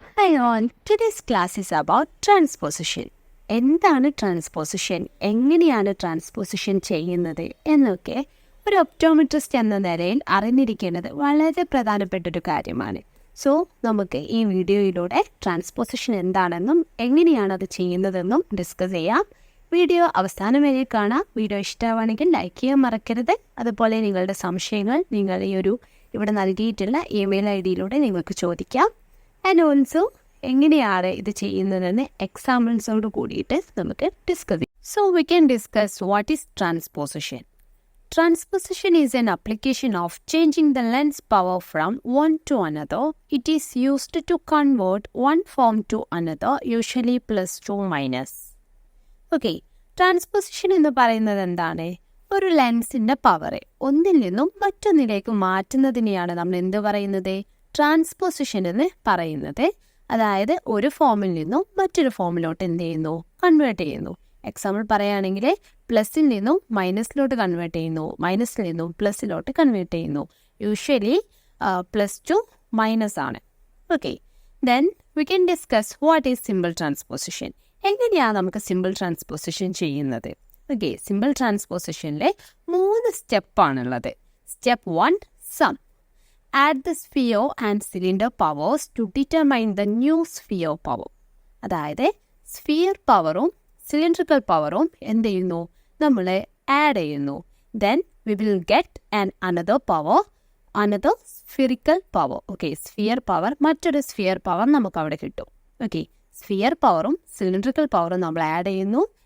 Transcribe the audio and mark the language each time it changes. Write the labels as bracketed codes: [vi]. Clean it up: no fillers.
[en] Hi all, today's class is about transposition. [ml] എന്താണ് transposition, എങ്ങനെയാണ് transposition ചെയ്യുന്നത് എന്നൊക്കെ ഒരു ഒപ്റ്റോമെട്രിസ്റ്റ് എന്ന നിലയിൽ അറിഞ്ഞിരിക്കേണ്ടത് വളരെ പ്രധാനപ്പെട്ടൊരു കാര്യമാണ്. സോ നമുക്ക് ഈ വീഡിയോയിലൂടെ ട്രാൻസ്പോസിഷൻ എന്താണെന്നും എങ്ങനെയാണ് അത് ചെയ്യുന്നതെന്നും ഡിസ്കസ് ചെയ്യാം. വീഡിയോ അവസാനം വരെ കാണാം. വീഡിയോ ഇഷ്ടമാണെങ്കിൽ ലൈക്ക് ചെയ്യാൻ മറക്കരുത്. അതുപോലെ നിങ്ങളുടെ സംശയങ്ങൾ നിങ്ങൾ ഇവിടെ നൽകിയിട്ടുള്ള ഇമെയിൽ ഐഡിയിലൂടെ നിങ്ങൾക്ക് ചോദിക്കാം. [en] and also [ml] എങ്ങനെയാണ് ഇത് ചെയ്യുന്നതെന്ന് എക്സാമ്പിൾസോട് കൂടിയിട്ട് നമുക്ക് ഡിസ്കസ് ചെയ്യാം. [en] So we can discuss what is transposition. Transposition is an application of changing the lens power from one to another. It is used to convert one form to another, usually plus to minus. [ml] Okay, transposition എന്ന് പറയുന്നത് എന്താണ്? ഒരു ലെൻസിൻ്റെ power ഒന്നിൽ നിന്നും മറ്റൊന്നിലേക്ക് മാറ്റുന്നതിനെയാണ് നമ്മൾ എന്ത് പറയുന്നത്? ട്രാൻസ്പോസിഷൻ എന്ന് പറയുന്നത്. അതായത് ഒരു ഫോമിൽ നിന്നും മറ്റൊരു ഫോമിലോട്ട് എന്ത് ചെയ്യുന്നു? കൺവേർട്ട് ചെയ്യുന്നു. എക്സാമ്പിൾ പറയുകയാണെങ്കിൽ പ്ലസിൽ നിന്നും മൈനസിലോട്ട് കൺവേർട്ട് ചെയ്യുന്നു, മൈനസിൽ നിന്നും പ്ലസിലോട്ട് കൺവേർട്ട് ചെയ്യുന്നു. [en] Usually plus to minus ആണ്. Okay, then we can discuss what is simple transposition. [ml] എങ്ങനെയാണ് നമുക്ക് സിമ്പിൾ ട്രാൻസ്പോസിഷൻ ചെയ്യുന്നത്? Okay, simple ട്രാൻസ്പോസിഷനിൽ 3 സ്റ്റെപ്പാണുള്ളത്. [en] Step 1, sum. Add the sphere and cylinder powers to determine the new sphere power. [ml] അതായത് sphere പവറും cylindrical പവറും എന്ത് ചെയ്യുന്നു? നമ്മൾ ആഡ് ചെയ്യുന്നു. [en] Then we will get another power, another spherical power. [ml] Okay, sphere power, മറ്റൊരു sphere power നമുക്ക് അവിടെ കിട്ടും. ഓക്കെ, സ്ഫിയർ പവറും സിലിണ്ടറിക്കൽ പവറും നമ്മൾ ആഡ് ചെയ്യുന്നു.